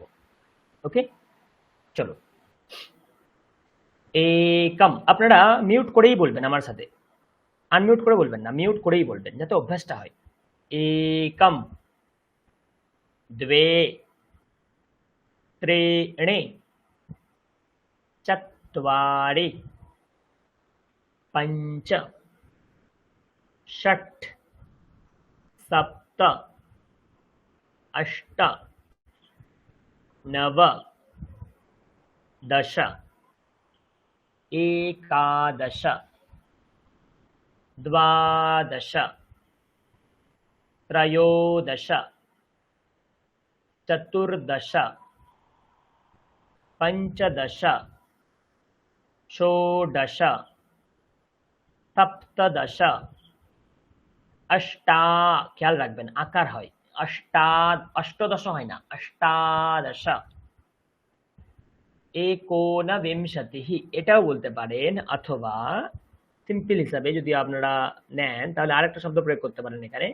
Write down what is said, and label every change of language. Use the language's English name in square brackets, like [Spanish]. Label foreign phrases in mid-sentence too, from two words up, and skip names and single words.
[Bangla] ওকে, চলো। একাম, আপনারা মিউট করেই বলবেন আমার সাথে, আনমিউট করে বলবেন না, মিউট করেই বলবেন যাতে অভ্যাসটা হয়। [Sanskrit] একাম, দ্বে, ত্रीणि, चत्वारि, पञ्च, षट्, सप्त, अष्ट, नव, दश, एकादश, द्वादश, त्रयोदश, चतुर्दश, पञ्चदश, षोडश, सप्तदश, अष्टा, [Bangla] খেয়াল রাখবেন আকার হয়, অষ্টদশ হয় না, অষ্টাদশ, एकोनविंशतिः, এটাও বলতে পারেন, অথবা সিম্পল হিসাবে যদি আপনারা নেন তাহলে আরেকটা শব্দ প্রয়োগ করতে পারেন এখানে।